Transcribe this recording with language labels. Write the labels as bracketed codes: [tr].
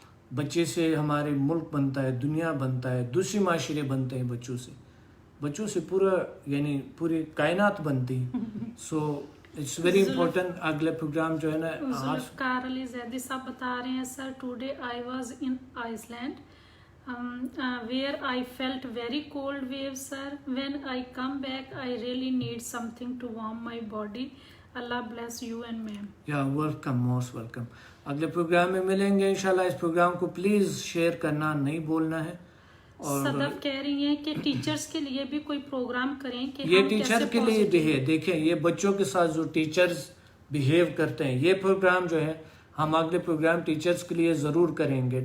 [ur] بچے سے ہمارے ملک بنتا ہے، دنیا بنتا ہے، دوسری معاشرے بنتے ہیں بچوں سے پورا یعنی پوری کائنات بنتی ہے. [en] So it's very important. [ur] اگلا پروگرام جو ہے نا ذوالفقار علی زیدی صاحب بتا رہے ہیں [en] Sir today I was in Iceland where I felt very cold waves sir. When I come back I really need something to warm my body. Allah bless you and ma'am. Welcome, most welcome. [ur] اگلے programme میں ملیں گے انشاءاللہ. اس programme کو please share کرنا نہیں بولنا ہے. اور صدف کہہ رہی ہیں کہ ٹیچرز کے لیے بھی کوئی پروگرام کریں کہ یہ ٹیچر کے لیے بھی ہے. دیکھیں یہ بچوں کے ساتھ جو ٹیچرز بیہیو کرتے ہیں، یہ پروگرام جو ہے ہم اگلے پروگرام ٹیچرز کے لیے ضرور کریں گے.